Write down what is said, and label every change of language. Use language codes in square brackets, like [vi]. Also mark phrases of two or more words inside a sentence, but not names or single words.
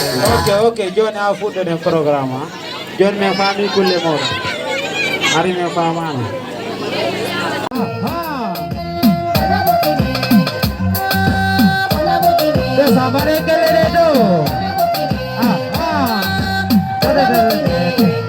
[ff] Oke, oke, John a fuɗɗo den programme, ah. John men faami kulle moɗon. Ari men famano. Aha. Nde sabare kelele do. Aha. Dede, dede, dede.